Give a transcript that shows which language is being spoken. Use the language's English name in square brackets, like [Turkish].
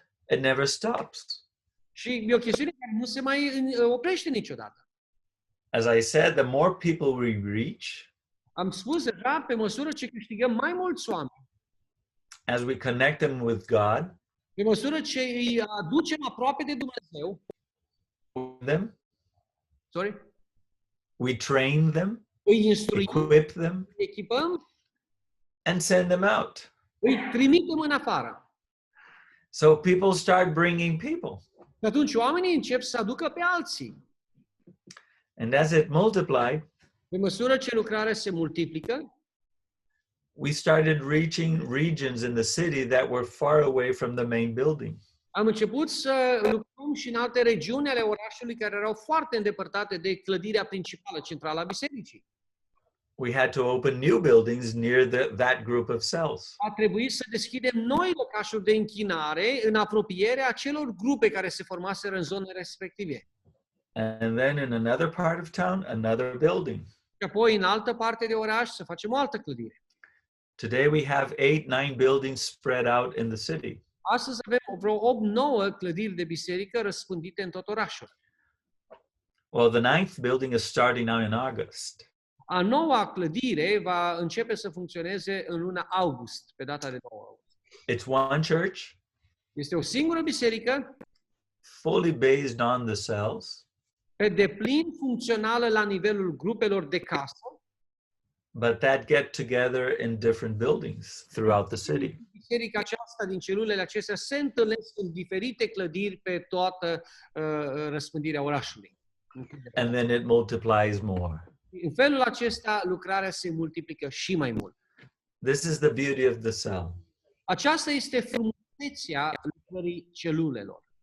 [English] It never stops. [Romanian] Și e o chestiune care nu se mai oprește niciodată. [English] As I said, the more people we reach, [Romanian] Am spus deja, pe măsură ce câștigăm mai mulți oameni, [English] as we connect them with God, [Romanian] pe măsură ce îi aducem aproape de Dumnezeu, [English] we train them, [Romanian] îi instruim, [English] equip them, [Romanian] îi echipăm, [English] and send them out. [Romanian] îi trimitem în afară. [English] So people start bringing people. [Romanian] Și atunci oamenii încep să aducă pe alții. [English] And as it multiplied, [Romanian] Pe măsură ce lucrarea se multiplică, [English] we started reaching regions in the city that were far away from the main building. [Romanian] am început să lucrăm și în alte regiuni ale orașului care erau foarte îndepărtate de clădirea principală, centrală a bisericii. [English] We had to open new buildings near that group of cells. [Romanian] A trebuit să deschidem noi locașuri de închinare în apropierea acelor grupe care se formaseră în zonele respective. [English] And then in another part of town, another building. [Romanian] Și apoi în altă parte de oraș să facem o altă clădire. [English] Today we have 8-9 buildings spread out in the city. [Romanian] Astăzi avem vreo 8-9 clădiri de biserică răspândite în tot orașul. [English] Well, the 9th building is starting now in August. [Romanian] A noua clădire va începe să funcționeze în luna august, pe data de 9 august. [English] It's one church, [Romanian] Este o singură biserică, [English] fully based on the cells, [Romanian] pe deplin funcțională la nivelul grupelor de casă, [English] but that get together in different buildings throughout the city. [Romanian] biserica aceasta din celulele acestea se întâlnesc în diferite clădiri pe toată răspândirea orașului. [English] And then it multiplies more. [Romanian] În felul acesta, lucrarea se multiplică și mai mult. [English] This is the beauty of the cell. [Romanian] Aceasta este frumusețea lucrării celulelor.